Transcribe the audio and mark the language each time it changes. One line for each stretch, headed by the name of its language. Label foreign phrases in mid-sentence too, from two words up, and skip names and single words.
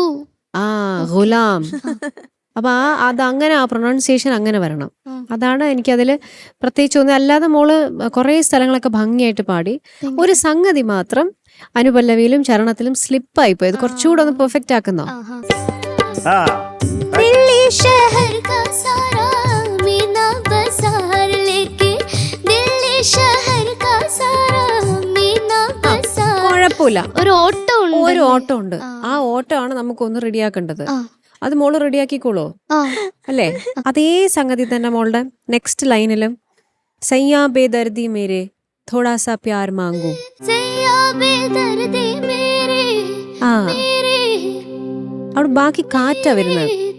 Malayalam: ആ ഗുലാം. അപ്പൊ അത് അങ്ങനെ ആ പ്രൊണൗൺസിയേഷൻ അങ്ങനെ വരണം. അതാണ് എനിക്കതിൽ പ്രത്യേകിച്ച് തോന്നി. അല്ലാതെ മോള് കുറേ സ്ഥലങ്ങളൊക്കെ ഭംഗിയായിട്ട് പാടി. ഒരു സംഗതി മാത്രം അനുപല്ലവിയിലും ചരണത്തിലും സ്ലിപ്പായി പോയത്. കുറച്ചുകൂടെ ഒന്ന് പെർഫെക്റ്റ് ആക്കുന്നോ? ആ
Hindi: दिल्ली शहर का सारा मीना बाजार लेके दिल्ली शहर का सारा मीना बाजार.
Malayalam: കുഴപ്പമില്ല, ഒരു ഓട്ടം ഉണ്ട്. ഒരു ഓട്ടം ഉണ്ട്. ആ ഓട്ടമാണ് നമുക്കൊന്ന് റെഡിയാക്കേണ്ടത്. അത് മോള് റെഡിയാക്കിക്കോളൂ അല്ലേ? അതേ സംഗതി തന്നെ മോളുടെ
English: next line
Hindi: सैयां बेदर्दी मेरे थोड़ा सा प्यार मांगू.
Malayalam: ആ അവിടെ ബാക്കി കാറ്റാ വരുന്നത്.